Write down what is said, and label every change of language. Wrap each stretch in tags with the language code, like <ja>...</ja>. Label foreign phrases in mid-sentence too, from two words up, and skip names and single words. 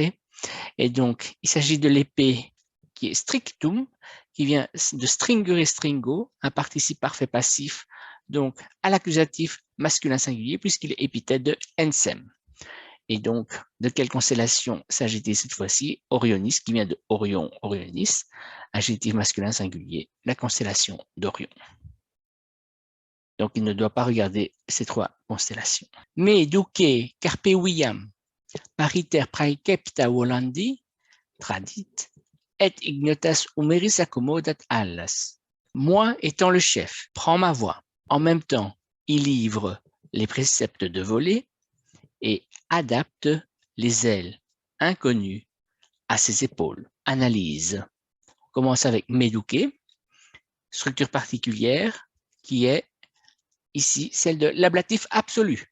<fr>Et donc, il s'agit de l'épée qui est strictum, qui vient de</fr> <la>stringere stringo,</la> <fr>un participe parfait passif, donc à l'accusatif masculin singulier, puisqu'il est épithète de ensem. Et donc, de quelle constellation s'agit-il cette fois-ci? Orionis, qui vient de Orion, Orionis, adjectif masculin singulier, la constellation d'Orion. Donc, il ne doit pas regarder ces trois constellations.</fr> <la>Mais duque carpe viam, pariter praecepta volandi, tradit, et ignotas humeris accommodat allas.</la> <fr>Moi étant le chef, prends ma voix. En même temps, il livre les préceptes de voler et adapte les ailes inconnues à ses épaules. Analyse. On commence avec meduque, structure particulière qui est ici celle de l'ablatif absolu.</fr>